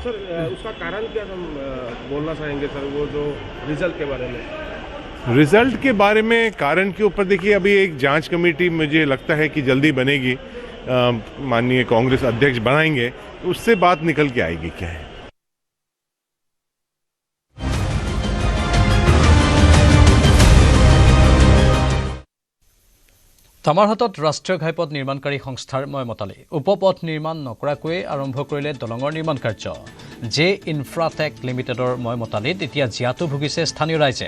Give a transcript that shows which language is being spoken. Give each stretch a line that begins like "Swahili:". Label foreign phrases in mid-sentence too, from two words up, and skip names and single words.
Hindi: सर, उसका कारण क्या हम बोलना चाहेंगे सर, वो जो रिजल्ट के बारे में? रिजल्ट के बारे में कारण के ऊपर देखिए, अभी एक जांच कमेटी मुझे लगता है कि जल्दी बनेगी, माननीय कांग्रेस अध्यक्ष बनाएंगे, उससे बात निकल के आएगी क्या है।
Assamese: তামাৰহাটত ৰাষ্ট্ৰীয় ঘাইপথ নিৰ্মাণকাৰী সংস্থাৰ ময়মতালি। উপপথ নিৰ্মাণ নকৰাকৈয়ে আৰম্ভ কৰিলে দলঙৰ নিৰ্মাণ কাৰ্য। জে ইনফ্ৰাটেক লিমিটেডৰ ময়মতালিত এতিয়া জীয়াতু ভুগিছে স্থানীয় ৰাইজে।